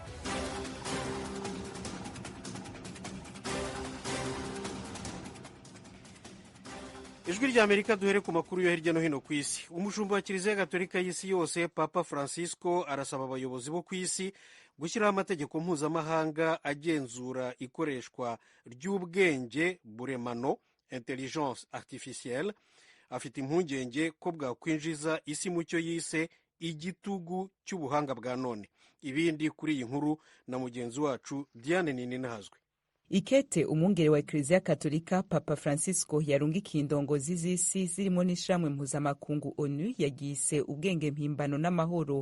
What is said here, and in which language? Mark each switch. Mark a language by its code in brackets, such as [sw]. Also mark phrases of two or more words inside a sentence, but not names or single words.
[rw] Ijwi ry'Amerika, duhere ku makuru yo hirya no hino ku isi. Umushumba wa Kiliziya Gatolika y'isi yose Papa Francisco arasaba abayobozi bo ku isi gushyiraho amategeko mpuzamahanga agenzura ikoreshwa ry'ubwenge buremano, [fr] intelligence artificielle. [rw] Afite impungenge ko bwakwinjiza isi mu cyo yise igitugu cy'ubuhanga bwa none. Ibindi kuri iyi nkuru na mugenzi wacu Diane Nininahazwe. [rn] Ikete umwungere wa Eklezia Katolika Papa Francisco yarungikiye indongozi z'isi zirimo n'ishamwe mpuzamakungu ONU yagise ubwenge mpimbano n'amahoro.